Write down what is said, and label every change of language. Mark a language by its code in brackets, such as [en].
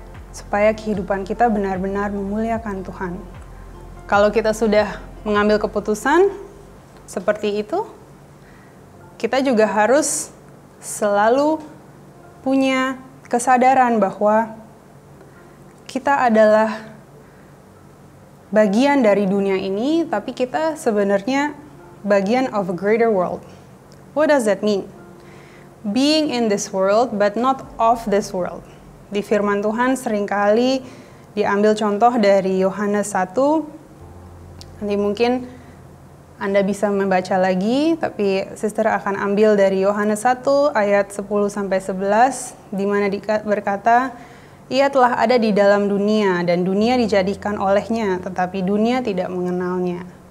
[id] Supaya kehidupan kita benar-benar memuliakan Tuhan. Kalau kita sudah mengambil keputusan seperti itu, kita juga harus selalu punya kesadaran bahwa kita adalah bagian dari dunia ini, tapi kita sebenarnya bagian [en] of a greater world. What does that mean? Being in this world, but not of this world. [id] Di firman Tuhan seringkali diambil contoh dari Yohanes 1. Nanti mungkin Anda bisa membaca lagi, tapi sister akan ambil dari Yohanes 1 ayat 10-11, di mana berkata, "Ia telah ada di dalam dunia, dan dunia dijadikan olehnya, tetapi dunia tidak mengenalnya."